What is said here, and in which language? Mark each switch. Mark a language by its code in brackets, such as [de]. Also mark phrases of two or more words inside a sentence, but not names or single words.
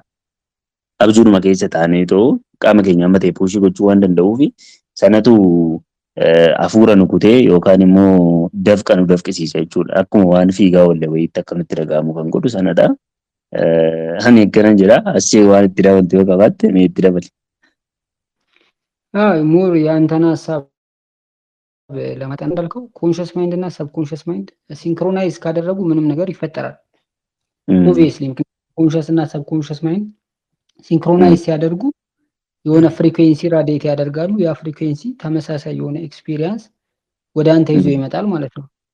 [om] Abjuudhuma keessa taanee qaama keenya amma ta'e puushii gochuu waan danda'uuf sanatu hafuura nu kutee yookaan immoo dafqa nu dafqisiisa jechuudha. Akkuma waan fiigaa oolle wayiitti akka nutti dhaga'amu kan godhu sanadha. Ani akkanan jedha asii waan itti dabaltu yoo qabaatte mee itti dabali. [am] ሞር የአንተን ሀሳብ ለመጠን እንዳልከው [en] conscious mind [am] እና [en] subconscious mind synchronize [am] ካደረጉ ምንም ነገር ይፈጠራል። [en] obviously conscious [am] እና [en] subconscious mind synchronize [am] ሲያደርጉ የሆነ [en] frequency radiate [am] ያደርጋሉ። ያ ፍሪኩዌንሲ ተመሳሳይ የሆነ ኤክስፒሪየንስ ወደ አንተ ይዞ ይመጣል ማለት ነው።